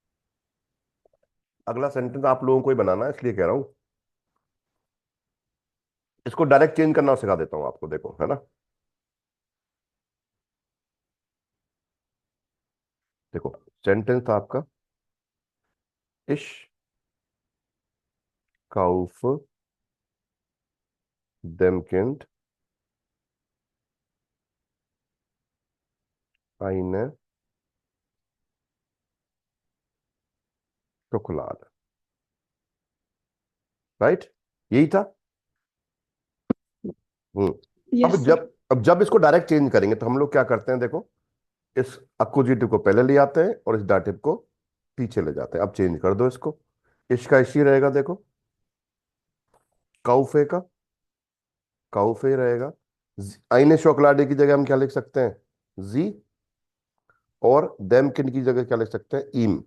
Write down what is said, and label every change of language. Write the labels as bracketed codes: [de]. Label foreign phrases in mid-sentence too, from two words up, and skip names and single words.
[hi] अगला सेंटेंस आप लोगों को ही बनाना है, इसलिए कह रहा हूं, इसको [en] direct change [hi] करना सिखा देता हूं आपको, देखो है ना। देखो सेंटेंस था आपका, [de] ich kauf dem kind eine Schokolade, [hi] राइट, यही था। हम्म। [en] यस सर। [hi] अब जब इसको डायरेक्ट चेंज करेंगे तो हम लोग क्या करते हैं, देखो इस अक्यूजेटिव को पहले ले आते हैं और इस डाटिव को पीछे ले जाते हैं। अब चेंज कर दो इसको, इसका इसी रहेगा, देखो काउफे का काउफे रहेगा, [de] eine Schokolade [hi] की जगह हम क्या लिख सकते हैं, जी, और [de] dem Kind [hi] की जगह क्या लिख सकते हैं, ईम।